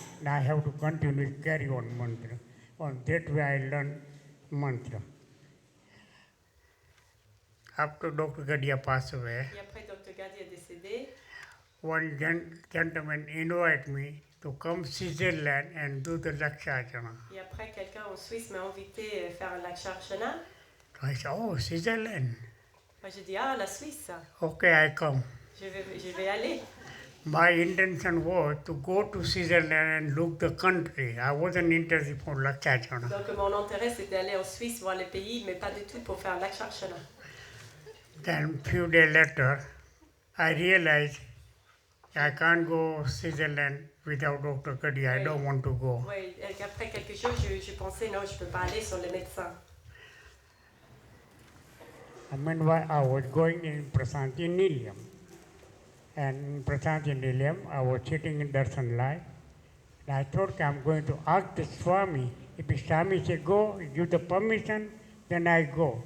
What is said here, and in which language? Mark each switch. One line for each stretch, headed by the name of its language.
English: And I have to continue carry on mantra. On that way I learned mantra. After Dr. Gadia passed away,
French: Et après, Dr. Gadi est décédé.
English: one gentleman invited me to come Switzerland and do the Laksharchana.
French: Et après, quelqu'un en Suisse m'a invité à faire un Laksharchana.
English: So I said, oh, Switzerland.
French: Moi, j'ai dit, ah, la Suisse,
English: Okay, I come.
French: je vais aller.
English: My intention was to go to Switzerland and look the country. I wasn't interested for Laksharchana.
French: Donc, mon intérêt, c'est d'aller en Suisse voir les pays, mais pas du tout pour faire Laksharchana.
English: Then few days later, I realized I can't go Switzerland without Dr. Gadia. I don't want to go.
French: Oui, et après quelques jours, je pensais, non, je ne peux pas aller sans le médecin.
English: Meanwhile, I was going in Prasanti Nilayam. And in Prasanti Nilayam, I was sitting in darshan line. And I thought I'm going to ask the Swami. If the Swami said go, give the permission, then I go.